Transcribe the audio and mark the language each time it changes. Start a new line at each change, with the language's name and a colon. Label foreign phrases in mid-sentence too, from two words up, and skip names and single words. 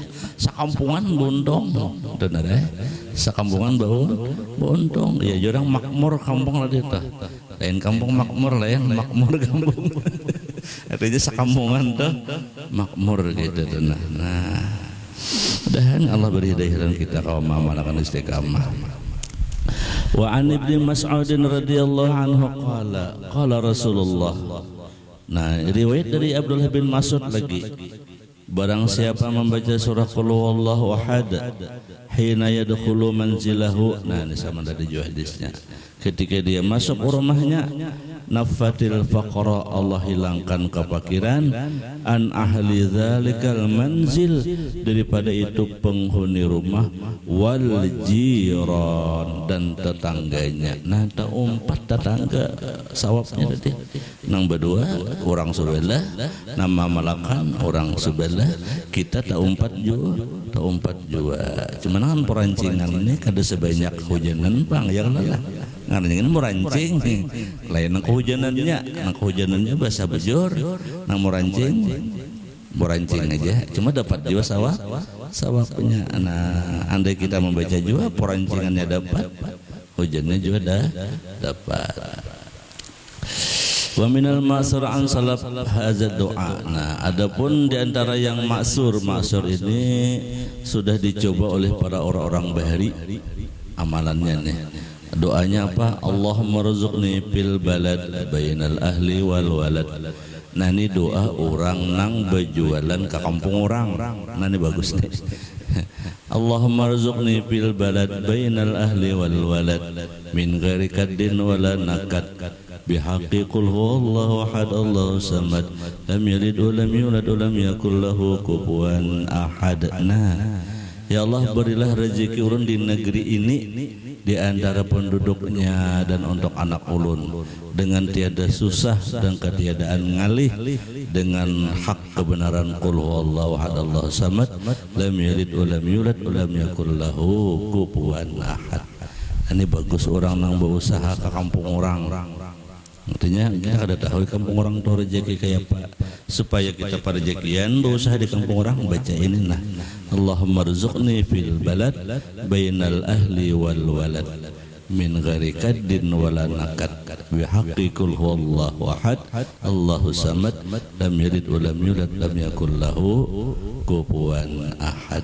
Banjar: Sakampungan bondong. Benar ya? Sakampungan bondong. Ya jurang makmur kampung lah itu. Lain kampung makmur, lain makmur kampung. Artinya sakampungan tuh makmur gitu tuh. Nah, mudah-mudahan Allah beri hidayah kita kaum amalakan istiqamah.
Arabic: وعن ابن مسعود رضي الله عنه قال رسول الله.
Banjar: Nah, riwayat dari Abdullah bin Mas'ud lagi. Barang siapa membaca surah
Arabic: قل هو الله أحد حين يدخل منزله.
Banjar: Nah, ini sama dari hadisnya. Ketika dia masuk rumahnya
Arabic: نفت الفقر,
Banjar: Allah hilangkan kefakiran,
Arabic: عن أهل ذلك المنزل,
Banjar: daripada itu penghuni rumah,
Arabic: والجيران,
Banjar: dan tetangganya. Nah, tak umpat tetangga sawabnya tadi nang berdua orang sebelah, nama malakan orang sebelah, kita tak umpat juga. Cuman kan perancingan ini kada sebanyak hujanan bang ya lah. Ngaranya merancing lain nang kehujanannya bahasa bejor, nang merancing aja cuma dapat juga sawabnya. Nah, andai kita membaca juga perancingannya dapat, hujannya juga dapat.
Arabic: ومن المأثور عن السلف هذا دعاء.
Banjar: Nah, adapun di antara yang maksur ini sudah dicoba oleh para orang-orang bahari amalannya nih. Doanya apa?
Arabic: اللهم ارزقني في البلد بين الأهل والولد.
Banjar: Nah, ini doa orang nang berjualan ke kampung orang. Nah, ini bagus nih.
Arabic: اللهم ارزقني في البلد بين الأهل والولد من غير كد ولا نكد بحق قل هو الله أحد الله الصمد لم يلد ولم يولد ولم يكن له كفوا أحد.
Banjar: Nah, ya Allah, berilah rezeki ulun di negeri ini, di antara penduduknya dan untuk anak ulun, dengan tiada susah dan ketiadaan ngalih, dengan hak kebenaran
Arabic: قل هو الله أحد الله الصمد لم يلد ولم يولد ولم يكن له كفوا أحد.
Banjar: Ini bagus orang nang berusaha ke kampung orang. Artinya kita kada tahu kampung orang tuh rezeki kayak apa, supaya kita pada rezekian berusaha di kampung orang baca ini. Nah,
Arabic: اللهم ارزقني في البلد بين الأهل والولد من غير كد ولا نكد بحق قل هو الله أحد الله الصمد لم يلد ولم يولد لم يكن له كفوا أحد.